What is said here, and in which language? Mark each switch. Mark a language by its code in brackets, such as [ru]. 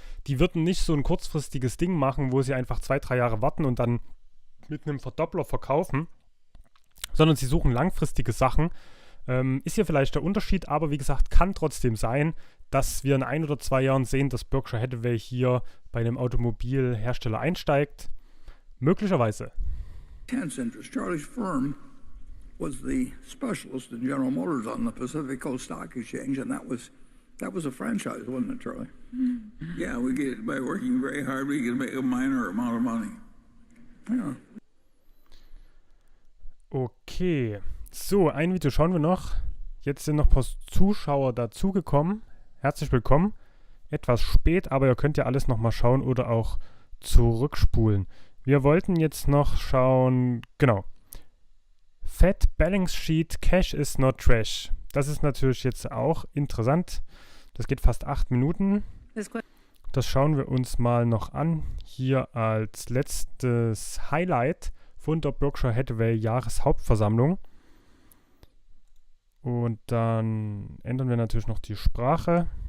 [de] Die würden nicht so ein kurzfristiges Ding machen, wo sie einfach 2-3 Jahre warten und dann mit einem Verdoppler verkaufen, sondern sie suchen langfristige Sachen. Ist hier vielleicht der Unterschied, aber wie gesagt, kann trotzdem sein, dass wir in 1 oder 2 Jahren sehen, dass Berkshire Hathaway hier bei einem Automobilhersteller einsteigt. Möglicherweise. [en] Interest. Charlie's firm was the specialist in General Motors on the Pacific Coast Stock Exchange, and that was a franchise, wasn't it, Charlie? Yeah, by working very hard, we could make a minor amount of money. [de] Ja. Okay, so, ein Video schauen wir noch. Jetzt sind noch ein paar Zuschauer dazugekommen. Herzlich willkommen. Etwas spät, aber ihr könnt ja alles nochmal schauen oder auch zurückspulen. Wir wollten jetzt noch schauen, genau. [en] Fat Balance Sheet, Cash is not trash. [de] Das ist natürlich jetzt auch interessant. Das geht fast 8 Minuten. Das schauen wir uns mal noch an. Hier als letztes Highlight von der Berkshire Hathaway Jahreshauptversammlung. Und dann ändern wir natürlich noch die Sprache.